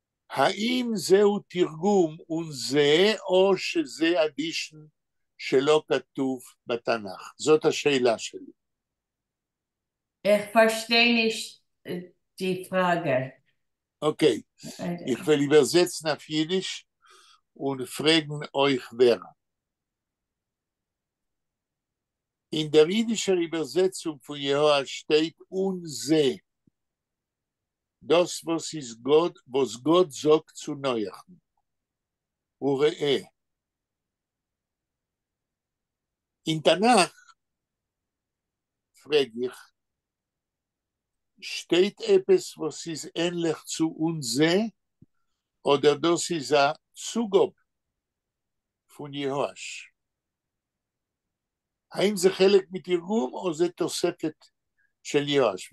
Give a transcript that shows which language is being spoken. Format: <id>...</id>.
<he>האם זהו תרגום ונזה, או שזה אדישן שלא כתוב בתנ"ך? זאת השאלה שלי.</he> <de>Ich verstehe nicht die Frage. Okay, ich will übersetzen auf Jiddisch und fragen euch wer. In der jiddischen Übersetzung von Jehoah steht unze. Das, was Gott sagt zu Noach. Uree. In Tanach, frage ich, steht etwas, was ist ähnlich zu unze, oder das ist ein Zugob von Jehoash?</de> <he>האם זה חלק מתרגום, או זה תוספת של יהואש?</he>